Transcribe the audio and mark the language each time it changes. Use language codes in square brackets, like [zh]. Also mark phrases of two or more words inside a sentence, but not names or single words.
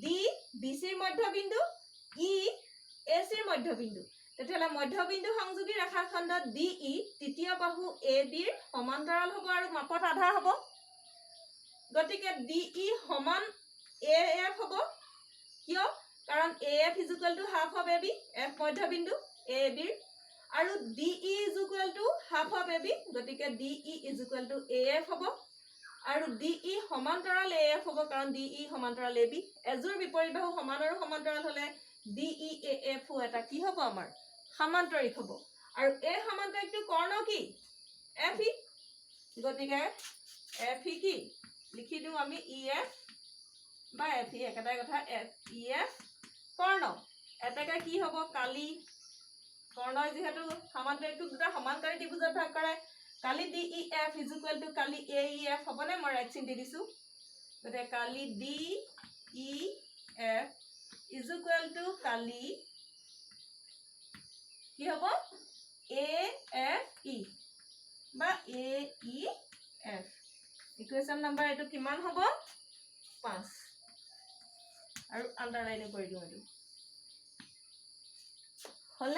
[as] BC ৰ মধ্যবিন্দু E AC ৰ মধ্যবিন্দু তেতিয়াহলে মধ্যবিন্দু সংযোগী ৰেখাখণ্ডত DE তৃতীয় বাহু AB ৰ সমান্তৰাল হ'ব আৰু মাপত আধা হ'ব গতিকে DE সমান AF হ'ব কিয় কাৰণ AF = [en] half of AB [as] F মধ্যবিন্দু AB আৰু DE = [en] half of AB [as] গতিকে DE = AF হ'ব আৰু DE সমান্তৰাল AF হ'ব কাৰণ DE সমান্তৰাল AB এজোৰ বিপৰীত বাহু সমান আৰু সমান্তৰাল হলে DE AF এটা কি হ'ব আমাৰ সমান্তৰিক হ'ব আৰু এই সমান্তৰিকটো কৰ্ণ কি FE গতিকে FE কি লিখি দিও আমি EF বা FE একেটাই কথা EF কৰ্ণ এটাকে কি হ'ব কালি কৰ্ণই যেহেতু সমান্তৰিকটো দুটা সমান্তৰাল ত্ৰিভুজত ভাগ কৰে কালি DEF [en] is equal to [as] কালি AEF হ'বনে মই ৰাইট চিন দি দিছো গতিকে কালি DEF [en] is equal to [as] কালি কি হ'ব AFE বা AEF [en] equation number [as] এইটো কিমান হ'ব 5 আৰু আন্ডাৰলাইন কৰি দিও এইটো হলে